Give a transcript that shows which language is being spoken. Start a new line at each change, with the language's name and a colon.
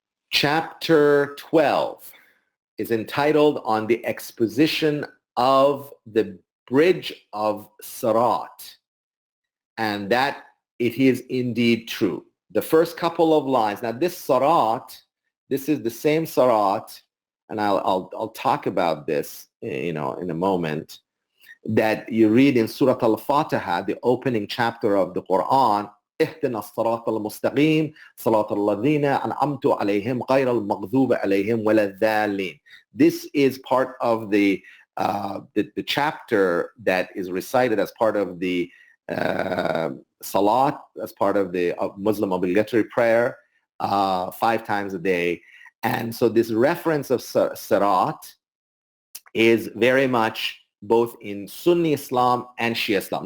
English: Chapter 12 is entitled on the exposition of the bridge of Sirat, and that it is indeed true. The first couple of lines. Now this Sirat, this is the same Sirat, and I'll talk about this, in a moment, that you read in Surah Al-Fatiha, the opening chapter of the Quran.
Arabic: اهدنا الصراط المستقيم صراط الذين أنعمت عليهم غير المغضوب عليهم ولا الضالين.
English: This is part of the chapter that is recited as part of the Salat, as part of the Muslim obligatory prayer 5 times a day. And so this reference of Sirat is very much both in Sunni Islam and Shia Islam.